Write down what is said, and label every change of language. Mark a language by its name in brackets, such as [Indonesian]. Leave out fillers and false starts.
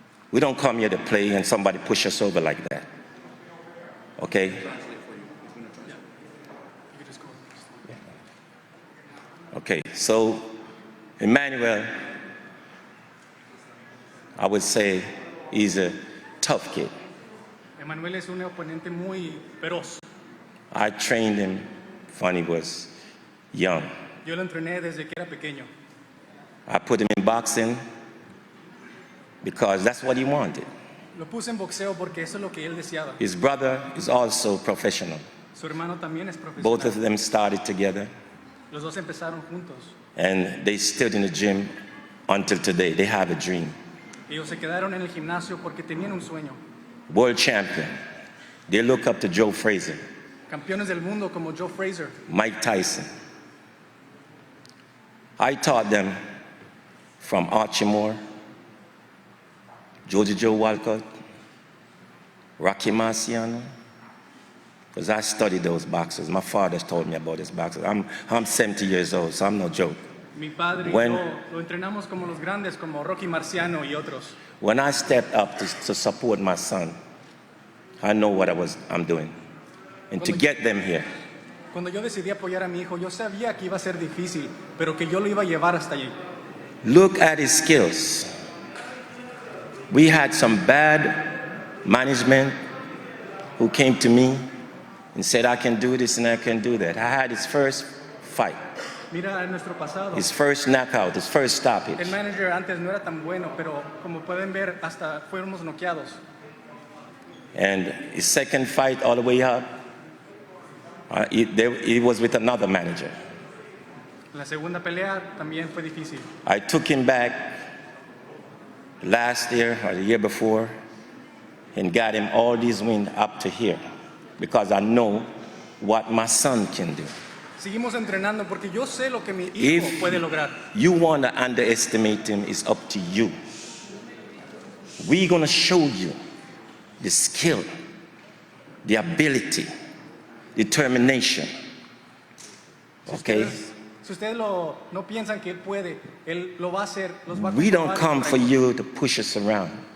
[English] We don't come here to play and somebody push us over like that. Okay? Okay, so Immanuwel, I would say he's a tough kid. [Spanish] Immanuwel es un oponente muy feroz. [English] I trained him when he was young. [Spanish] Yo lo entrené desde que era pequeño. [English] I put him in boxing because that's what he wanted. [Spanish] Lo puse en boxeo porque eso es lo que él deseaba. [English] His brother is also professional. [Spanish] Su hermano también es profesional. [English] Both of them started together. [Spanish] Los dos empezaron juntos. [English] And they stood in the gym until today. They have a dream. [Spanish] Ellos se quedaron en el gimnasio porque tenían un sueño. [English] World champion. They look up to Joe Frazier. [Spanish] Campeones del mundo como Joe Frazier. [English] Mike Tyson. I taught them from Archie Moore, Joe Walcott, Rocky Marciano, because I studied those boxers. My father told me about these boxers. I'm 70 years old, so I'm no joke. [Spanish] Mi padre y yo lo entrenamos como los grandes, como Rocky Marciano y otros. [English] When I stepped up to support my son, I know what I'm doing. And to get them here. [Spanish] Cuando yo decidí apoyar a mi hijo, yo sabía que iba a ser difícil, pero que yo lo iba a llevar hasta allí. [English] Look at his skills. We had some bad management who came to me and said, I can do this and I can do that. I had his first fight. [Spanish] Mira en nuestro pasado. [English] His first knockout, his first stoppage. [Spanish] El manager antes no era tan bueno, pero como pueden ver, hasta fuimos noqueados. [English] And his second fight all the way up, he was with another manager. [Spanish] La segunda pelea también fue difícil. [English] I took him back last year or the year before and got him all these wins up to here because I know what my son can do. [Spanish] Seguimos entrenando porque yo sé lo que mi hijo puede lograr. [English] You want to underestimate him, it's up to you. We're going to show you the skill, the ability, determination. Okay? [Spanish] Si ustedes no piensan que él puede, él lo va a hacer. Los va a [English] We don't come for you to push us around.